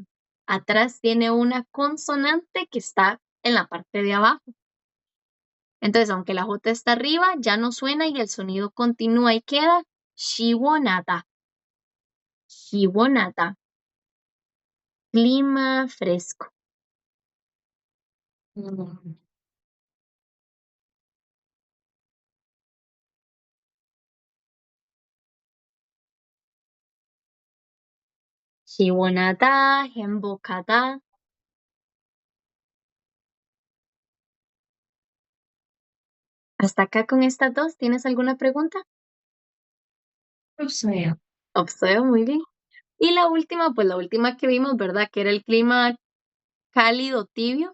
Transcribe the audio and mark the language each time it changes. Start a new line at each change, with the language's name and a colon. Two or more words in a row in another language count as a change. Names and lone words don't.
Spanish: Atrás tiene una consonante que está en la parte de abajo. Entonces, aunque la J está arriba, ya no suena y el sonido continúa y queda 시원하다.
Korean: 시원하다.
Spanish: Clima fresco.
Korean: 시원하다, 행복하다.
Spanish: Hasta acá con estas dos, ¿tienes alguna pregunta? Observe. Observo, muy bien. Y la última, pues la última que vimos, ¿verdad? Que era el clima cálido, tibio.